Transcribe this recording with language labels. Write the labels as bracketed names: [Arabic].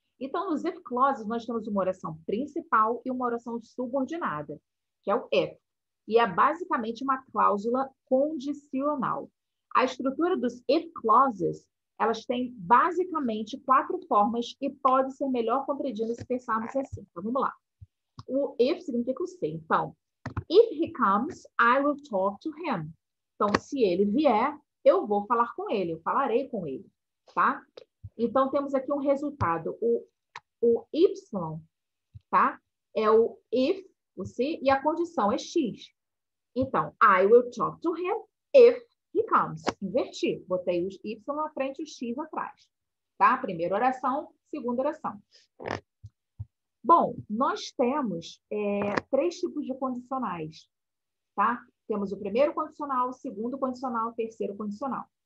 [Portuguese] Então, nos if clauses, nós temos uma oração principal e uma oração subordinada, que é o if. E é basicamente uma cláusula condicional. A estrutura dos if clauses, elas têm basicamente 4 formas e pode ser melhor compreendida se pensarmos assim. Então, vamos lá. O if significa o se. [English] Então, if he comes, I will talk to him. [Portuguese] Então, se ele vier, eu vou falar com ele, eu falarei com ele, tá? Então, temos aqui um resultado. O Y, tá? É o if, o se, e a condição é X. [English] Então, I will talk to him if he comes. [Portuguese] Inverti. Botei os Y na frente e o X atrás. Tá? Primeira oração, segunda oração. Bom, nós temos 3 tipos de condicionais, tá? Temos o primeiro condicional, o segundo condicional, o terceiro condicional.